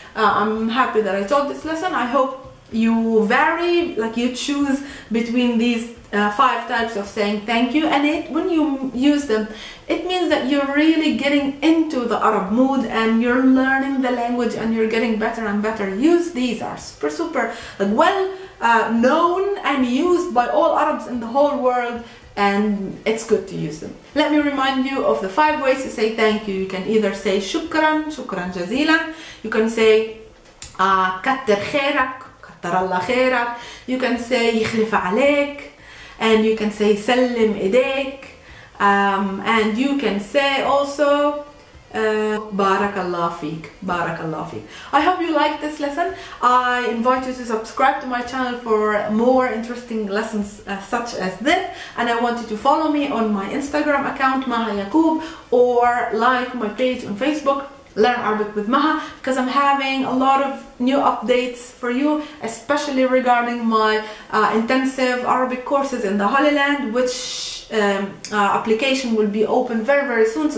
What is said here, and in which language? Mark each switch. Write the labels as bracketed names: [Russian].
[English] I'm happy that I taught this lesson. I hope you vary, like you choose between these 5 types of saying thank you, and when you use them, it means that you're really getting into the Arab mood and you're learning the language and you're getting better and better. Use these, are super like well known and used by all Arabs in the whole world, and it's good to use them. Let me remind you of the 5 ways to say thank you. You can either say [Arabic] shukran, shukran jazilan. [English] You can say [Arabic] كتر خيرك, كتر الله خيرك. [English] You can say [Arabic] يخلف عليك, [English] and you can say [Arabic] سلم إيديك, [English] and you can say also [Arabic] Barakallah feek, Barakallah feek. [English] I hope you liked this lesson. I invite you to subscribe to my channel for more interesting lessons such as this, and I want you to follow me on my Instagram account MAHA or like my page on Facebook, Learn Arabic with Maha, because I'm having a lot of new updates for you, especially regarding my intensive Arabic courses in the Holy Land, which application will be open very soon.